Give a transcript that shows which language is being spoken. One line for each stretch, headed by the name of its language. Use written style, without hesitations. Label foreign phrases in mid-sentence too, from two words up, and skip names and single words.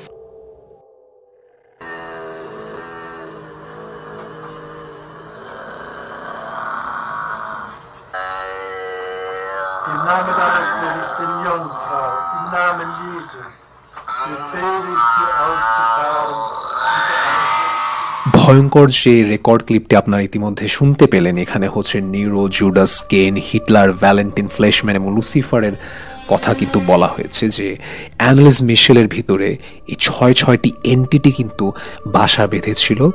German: Im Namen deines seligen Jungfrau, im Namen Jesu, befehle ich dir auszufahren.
Bangla: ভয়ঙ্কর যে
English: record clip
Bangla: আপনারা ইতিমধ্যে শুনতে পেলেন, এখানে হচ্ছে নিরো, জুডাস, কেন, হিটলার, ভ্যালেন্টিন, ফ্লেশম্যান এবং লুসিফারের কথা কিন্তু বলা হয়েছে, যে অ্যানালিস মিশেলের ভিতরে এই 6টি এন্টিটি কিন্তু বাসা বেঁধেছিল।